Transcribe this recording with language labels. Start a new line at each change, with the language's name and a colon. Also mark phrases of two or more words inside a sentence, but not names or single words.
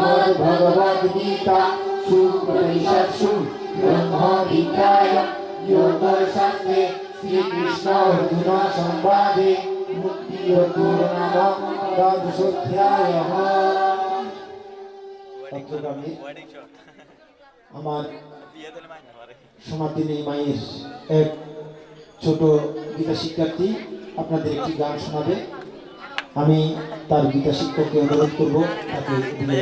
Sanskrit: भगवद्गीता शुक्लपनिषत्सु ब्रह्मविद्यायां योगशास्त्रे श्रीकृष्ण अर्जुन संवादे मुक्तियोगो नाम द्वादशोऽध्यायः।
Bangla: আমার সনাতনী মায়ের এক ছোট গীতা শিক্ষার্থী আপনাদের একটি গান শোনাবে। আমি তার গীতা শিক্ষককে অনুরোধ করব তাকে দিলে।